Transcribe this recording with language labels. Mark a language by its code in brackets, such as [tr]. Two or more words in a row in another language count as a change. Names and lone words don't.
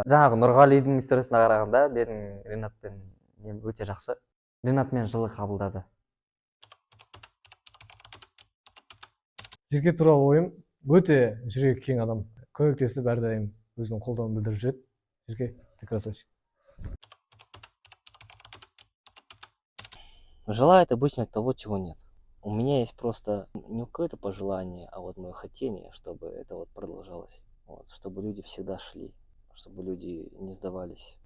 [kk] Жаңағы Нұрғалидің историясына қарағанда, менің Ренатпен өте жақсы. Ренат мені жылы қабылдады. Жеке туралы ойым өте жүрегі кең адам. Көмектесіп әрдайым өзінің қолдауын білдіріп жүреді. Жеке, [ru] ты красавчик. Желает обычно того, чего нет. У меня есть просто не какое-то пожелание, а вот мое хотение, чтобы это вот продолжалось. Вот, чтобы люди всегда шли, чтобы люди не сдавались.